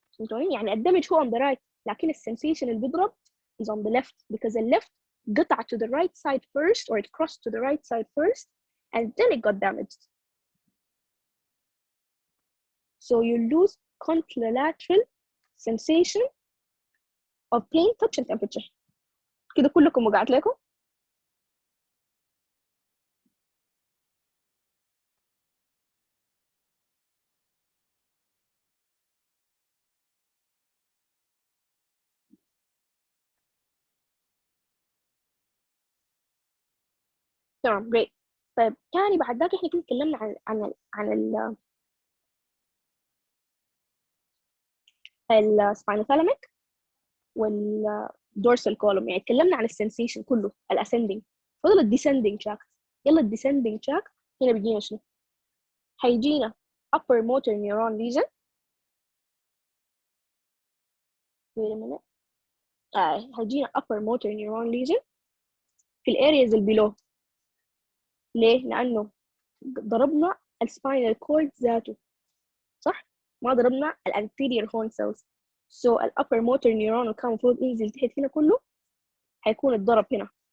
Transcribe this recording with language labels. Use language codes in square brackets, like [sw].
[ar] فهمتوني؟ يعني الدمج هو [en] on the right [ar] لكن السensation اللي بيضرب [en] is on the left because the left [ar] قطع [en] to the right side first or it crossed to the right side first and then it got damaged. So you lose contralateral sensation of pain, touch and temperature. [ar] كده كلكم وقعت لكم؟ تمام [en] great. [ar] طيب تاني بعد ذاك احنا كنا اتكلمنا عن السباينوثالاميك والدورسال كولوم، يعني اتكلمنا عن السنسيشن كله الاسندنج، فضل الديسندنج تراكت. يلا الديسندنج تراكت هنا بيجينا شنو؟ هيجينا [en] upper motor neuron lesion. wait a minute. [ar] هيجينا [en] upper motor neuron lesion [ar] في الارياز اللي below. ليه؟ لانه ضربنا السباينال كورد ذاته صح؟ ما ضربنا الانتيريور هورن سيلز. سو الابر موتور نيورون كان المفروض ينزل تحت هنا كله هيكون اتضرب هنا.